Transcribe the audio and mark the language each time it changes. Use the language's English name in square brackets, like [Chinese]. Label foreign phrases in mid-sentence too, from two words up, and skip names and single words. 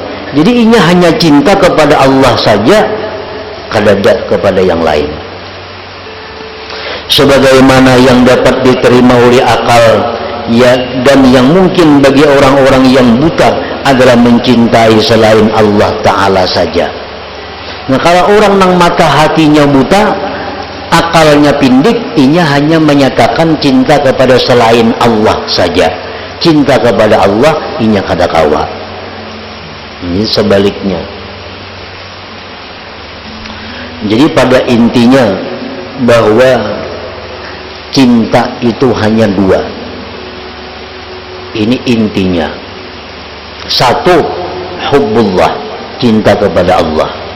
[Indonesian] Jadi inya hanya cinta kepada Allah saja, kada kepada yang lain. Sebagaimana yang dapat diterima oleh akal, ya, dan yang mungkin bagi orang-orang yang buta adalah mencintai selain Allah Ta'ala saja. Nah, kalau orang nang mata hatinya buta, akalnya pindik, inya hanya menyatakan cinta kepada selain Allah saja. Cinta kepada Allah, inya kada kawa. Ini sebaliknya. Jadi pada intinya bahwa cinta itu hanya dua. Ini intinya. Satu, hubbullah, cinta kepada Allah.